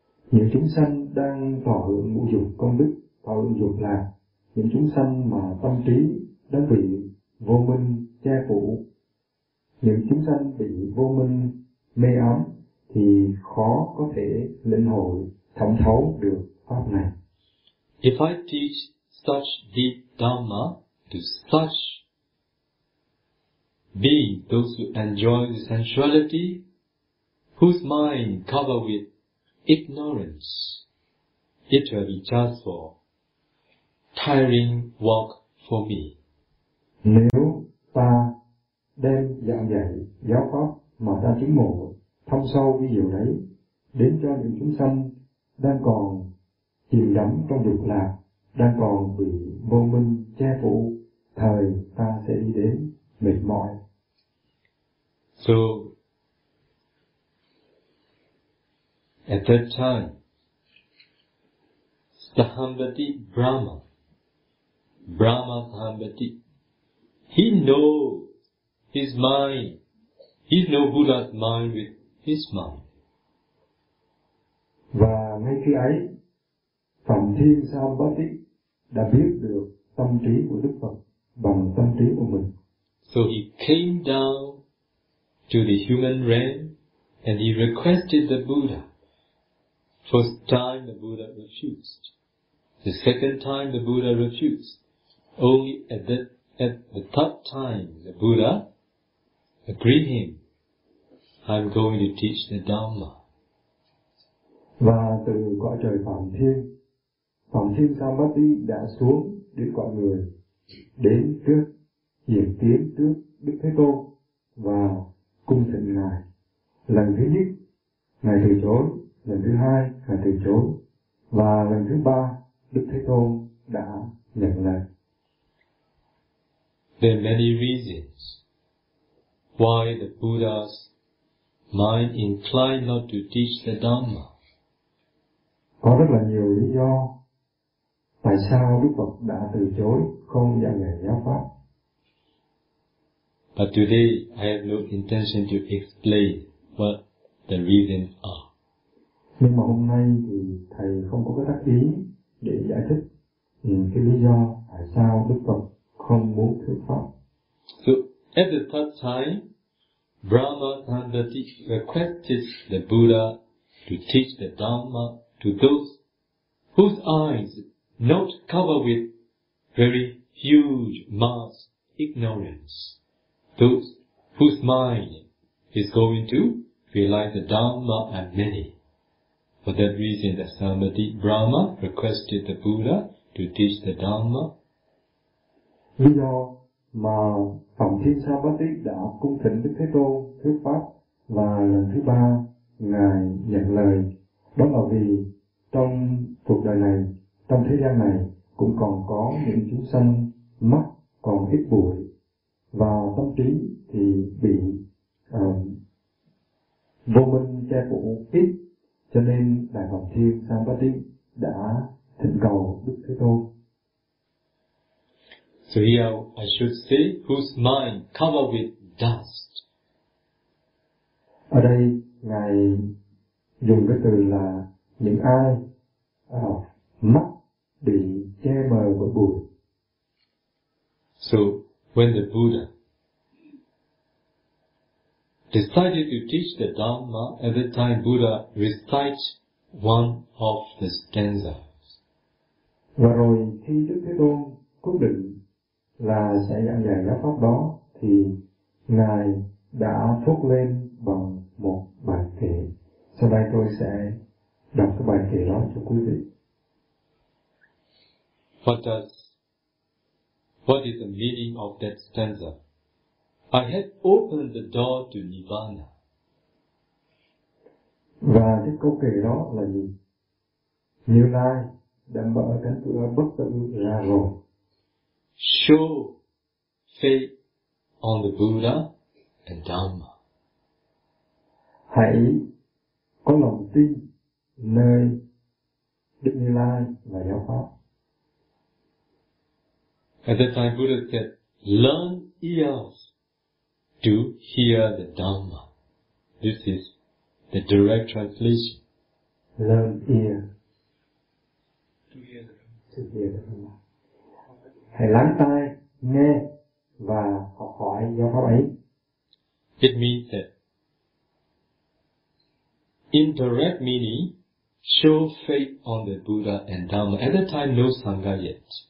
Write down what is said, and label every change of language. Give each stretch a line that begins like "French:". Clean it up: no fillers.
Vietnamese: Những chúng sanh đang thọ hưởng ngũ dục công đức, thọ hưởng dục là những chúng sanh mà tâm trí đang bị vô minh che phủ, những chúng sanh bị vô minh mê ám thì khó có thể lĩnh hội thẩm thấu được pháp này.
English: If I teach such deep Dharma to such beings, those who enjoy the sensuality, whose mind covered with ignorance, it will be just for tiring walk for me.
Vietnamese: Nếu ta đem giảng dạy giáo pháp mà ta chứng ngộ thâm sâu ví dụ đấy đến cho những chúng sanh đang còn chìm đắm trong dục lạc, đang còn bị vô minh che phủ, thời ta sẽ đi đến mệt mỏi.
English: So at that time, Sahambati Brahma Sahambati, he knows his mind. He knows Buddha's mind with his mind.
Vietnamese: Và ngay khi ấy, Phạm Thiên Sahambati đã biết được tâm trí của Đức Phật bằng tâm trí của mình.
English: So he came down to the human realm and he requested the Buddha First time the Buddha refused. The second time the Buddha refused. Only at the third time the Buddha agreed him, I'm going to teach the Dhamma.
Vietnamese: Và từ cõi trời Phạm Thiên Samati đã xuống để gọi người đến trước, diện kiến trước Đức Thế Tôn và cung thịnh Ngài. Lần thứ nhất, Ngài từ chối. Lần thứ hai, Ngài từ chối. Và lần thứ ba, Đức Thế Tôn đã nhận lời.
English: There are many reasons why the Buddha's mind inclined not to teach the Dhamma.
Vietnamese: Có rất là nhiều lý do tại sao Đức Phật đã từ chối không dạy nghề giáo pháp.
English: But today I have no intention to explain what the reasons are.
Vietnamese: Nhưng mà hôm nay thì thầy không có cái tác ý để giải thích cái lý do tại sao Đức Phật không muốn thuyết pháp.
English: So at the third time, Brahma Sandati requested the Buddha to teach the Dhamma to those whose eyes not covered with very huge mass ignorance, those whose mind is going to realize the Dhamma and many. For that reason, the Samadhi Brahma requested the Buddha to teach the Dhamma.
Vietnamese: Lý do mà Phạm Thiên Samadhi đã cung thỉnh Đức Thế Tôn thuyết pháp và lần thứ ba Ngài nhận lời, đó là vì trong cuộc đời này, trong thế gian này cũng còn có những chúng sanh mắt còn ít bụi và tâm trí thì bị vô minh che phủ ít, cho nên Đại Phạm Thiên Samadhi đã thỉnh cầu Đức Thế Tôn.
English: So here I should say whose mind covered with dust.
Vietnamese: Ở đây Ngài dùng cái từ là những ai mắt bị che mờ bởi bụi. So when the Buddha decided to teach the Dhamma, at the time Buddha recites one of the stanzas. Và rồi khi Đức Thế Tôn quyết định là sẽ giảng dạy giáo pháp đó, thì Ngài đã thốt lên bằng một bài kệ. Sau đây tôi sẽ đọc cái bài kệ đó cho quý vị.
English: What is the meaning of that stanza? I had opened the door to Nirvana.
Vietnamese: Và cái câu kệ đó là gì? Như Lai đã mở cánh cửa bất tử ra rồi.
English: Show faith on the Buddha and Dhamma.
Vietnamese: Hãy có lòng tin nơi Đức Như Lai và giáo pháp.
English: At that time, Buddha said, "Learn ears to hear the Dhamma." This is the direct translation. Learn ears to hear the Dhamma.
Vietnamese: Hãy lắng tai nghe và học hỏi giáo pháp ấy.
English: It means that indirect meaning, show faith on the Buddha and Dhamma. At that time, no sangha yet.